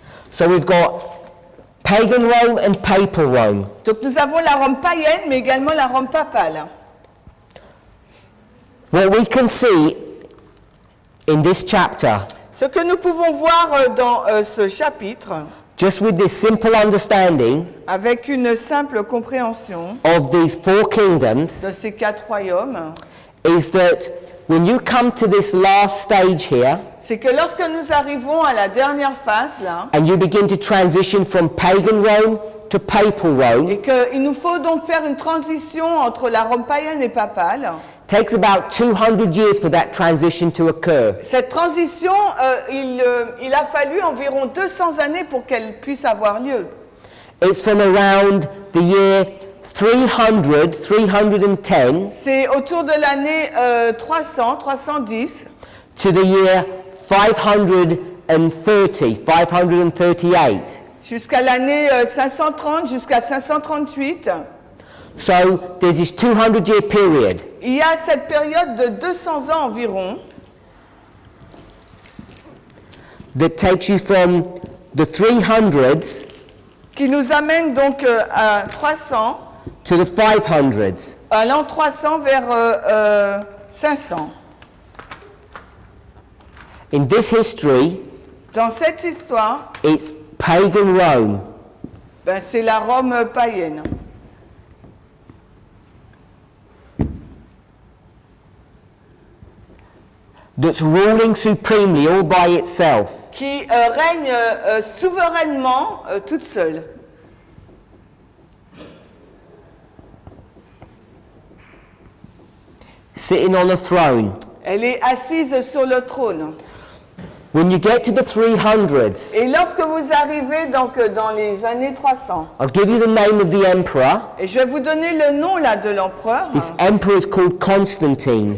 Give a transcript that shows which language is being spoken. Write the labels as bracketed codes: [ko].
[en] So we've got pagan Rome and papal Rome. [fr] Donc nous avons la Rome païenne mais également la Rome papale. [en] What we can see in this chapter, [fr] Ce que nous pouvons voir dans ce chapitre, [en] just with this simple understanding [fr] avec une simple compréhension [en] of these four kingdoms, [fr] de ces 4 royaumes, [en] is that when you come to this last stage here, [fr] c'est que lorsque nous arrivons à la dernière phase là, [en] and you begin to transition from pagan Rome to papal Rome, [fr] et qu'il nous faut donc faire une transition entre la Rome païenne et papale, [en] takes about 200 years for that transition to occur. [fr] cette transition, il a fallu environ 200 années pour qu'elle puisse avoir lieu. [en] It's from around the year 310 [fr] C'est autour de l'année 310 [en] to the year 538. [fr] jusqu'à l'année 530, jusqu'à 538. [en] So there's this 200-year period. [fr] Il y a cette période de 200 ans environ [en] That takes you from the 300s [fr] qui nous amène donc à 300, [en] to the 500s. [fr] à l'an 300 vers 500. [en] In this history, [fr] Dans cette histoire, [en] it's pagan Rome. [fr] ben, c'est la Rome païenne. [en] That's ruling supremely all by itself. [fr] Qui règne souverainement toute seule. [en] Sitting on a throne. [fr] Elle est assise sur le trône. [en] When you get to the 300s, [fr] Et lorsque vous arrivez donc dans les années 300, [en] I'll give you the name of the emperor. [fr] et je vais vous donner le nom là de l'empereur, [en] This emperor is called Constantine.